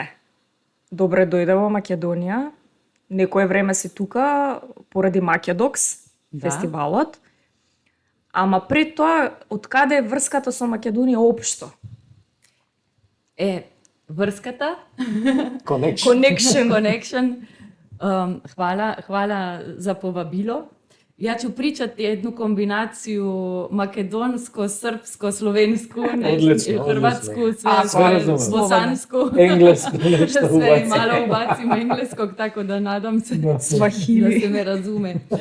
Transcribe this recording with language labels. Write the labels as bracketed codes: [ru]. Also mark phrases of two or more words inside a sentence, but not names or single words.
[mk] Добре дојде во Македонија. Некое време си тука поради Македокс, фестивалот. Ама пред тоа, од каде е врската со Македонија општо? Врската, Connection. [sl] Hvala za povabilo. [hr] Ja ću pričati jednu kombinaciju makedonsko, srpsko, slovensko, hrvatsku, bosansku. Englesko nešto Sve i malo ubacimo engleskog, tako da nadam se da se me razume.